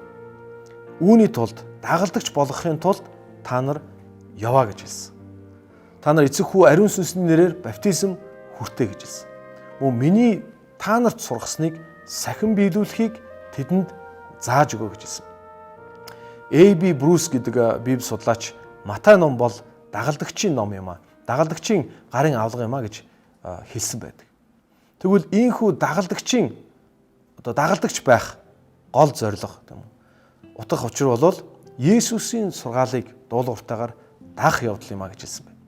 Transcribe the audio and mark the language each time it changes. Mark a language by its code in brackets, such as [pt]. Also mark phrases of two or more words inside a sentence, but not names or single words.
[mn] Үүний тулд дагалдагч болохын тулд та нар яваа гэж хэлсэн. Та нар эцэг хүү ариун сүнсний нэрээр баптизм хүртээ гэж хэлсэн. Мөн миний та нарт сургасныг сахин биелүүлэхийг тэдэнд зааж өгөө гэж хэлсэн. A.B. Bruce гэдэг Библи судлаач Матай ном бол дагалдагчийн ном юм а. Дагалдагчийн гарын авлага юм а гэж хэлсэн байдаг. Тэгвэл ийхүү дагалдагч байх гол зорилго тийм үү? Утга учир бол Есүсийн сургаалыг дуулууртайгаар дагах явдал юм а гэж хэлсэн байна.